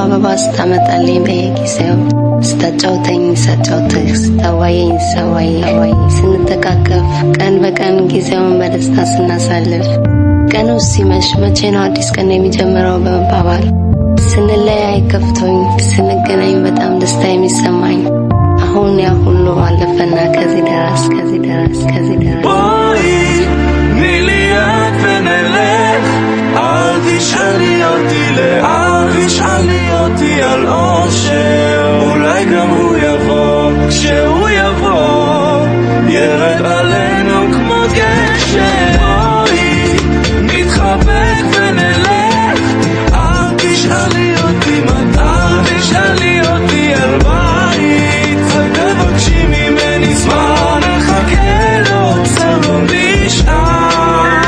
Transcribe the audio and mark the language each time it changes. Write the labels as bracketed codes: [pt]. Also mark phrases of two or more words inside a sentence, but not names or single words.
[am] ስታመጣልኝ በየጊዜው ስታጫውተኝ ሳጫውትህ ስታዋየኝ ሳዋይ ስንተቃቀፍ ቀን በቀን ጊዜውን በደስታ ስናሳልፍ ቀኑ ሲመሽ መቼ ነው አዲስ ቀን የሚጀምረው በመባባል ስንለያይ ከፍቶኝ ስንገናኝ በጣም ደስታ የሚሰማኝ አሁን ያ ሁሉ አለፈና ከዚህ ደረስ [he] בואי, תני לי יד ונלך אל תשאלי אותי לאן תשאלי אותי על אושר אולי גם הוא יבוא כשהוא יבוא ירד עלינו כמו גשם בואי, נתחבק ונלך אל תשאלי אותי מתי תשאלי אותי על בית אל תבקשי ממני זמן נחכה לו עוצר לא נשאר